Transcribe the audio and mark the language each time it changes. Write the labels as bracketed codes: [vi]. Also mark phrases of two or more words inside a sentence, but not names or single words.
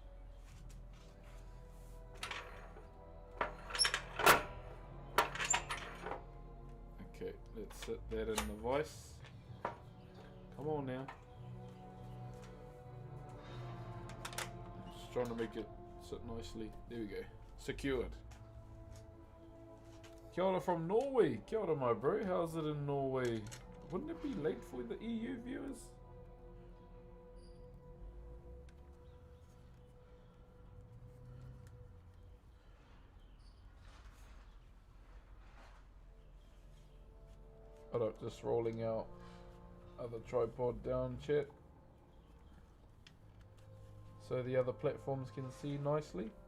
[en] Okay, let's set that in the vice. Come on now. Just trying to make it sit nicely. There we go. Secured. [mi] Kia ora [en] from Norway. [mi] Kia ora, [en] my bro. How's it in Norway? Wouldn't it be late for the EU viewers? Alright, just rolling out other tripod down, chat, so the other platforms can see nicely.